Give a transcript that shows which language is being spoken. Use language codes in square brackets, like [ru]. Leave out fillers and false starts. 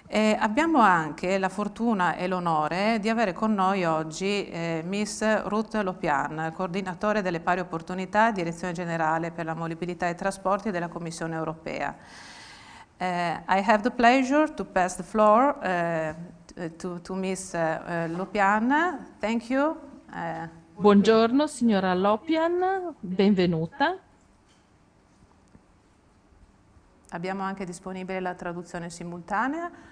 [it] Abbiamo anche la fortuna e l'onore di avere con noi oggi Miss Ruth Lopian, coordinatore delle pari opportunità, Direzione Generale per la Mobilità e Trasporti della Commissione Europea. [en] I have the pleasure to pass the floor to Miss Lopian. Thank you. [it] Buongiorno signora Lopian, benvenuta. Abbiamo anche disponibile la traduzione simultanea.